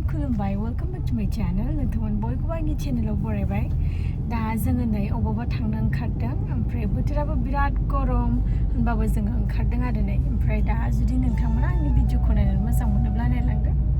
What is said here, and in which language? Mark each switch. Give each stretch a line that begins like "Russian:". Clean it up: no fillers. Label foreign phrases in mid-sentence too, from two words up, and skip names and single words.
Bodo: kulumbai,
English: welcome back to my channel.
Bodo: Nonton boy ko bani channel oborai bai. Da जोङो नै अबावबा थांनो ओंखारदों ओमफ्राय बोथोराबो बिराद गरम होनबाबो जोङो ओंखारदों आरो नै ओमफ्राय दा जुदि नोंथांमोना आंनि भिडिअखौ नायनानै मोजां मोनोब्ला नायलांदो।